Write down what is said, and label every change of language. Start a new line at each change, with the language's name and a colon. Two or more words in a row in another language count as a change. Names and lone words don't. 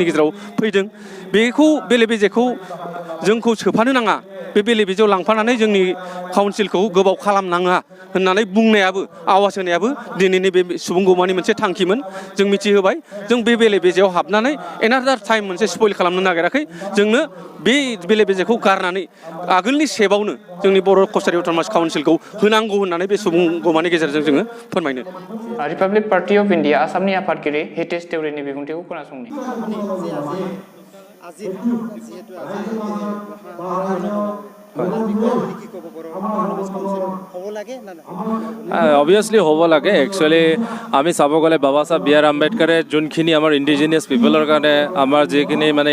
Bodo: गेजेराव फैदों बेखौ बेले बेजेखौ जोंखौ सोफानो नाङा बे बेले बेजेयाव लांफानानै जोंनि काउन्सिलखौ गोबाव खालामनाङा होननानै बुंनायाबो आवाज होनायाबो दिनैनि बे सुबुंगौमानि मोनसे थांखिमोन जों मिथिहोबाय जों बे बेले बेजेयाव हाबनानै
English: another time
Bodo: मोनसे स्पइल खालामनो नागिराखै जोंनो बे बेले बेजेखौ गारनानै आगोलनि सेबावनो जोंनि बर' कसारि अट'नमास काउन्सिलखौ रिकमेन्डेसनखौ होनांगौ होननानै बे सुबुंगमानि गेजेरजों जोङो फोरमायनो रिपाब्लिक पार्टी अफ इन्डिया आसामनि आफादगिरि हितेश देउरिनि बिबुंथिखौ खोनासंनि
Assamese: অবভিয়াছলি হ'ব লাগে একচুৱেলি আমি চাব গ'লে বাবা চাহেব বি আৰ আম্বেদকাৰে যোনখিনি আমাৰ
English: indigenous people
Assamese: কাৰণে আমাৰ যিখিনি মানে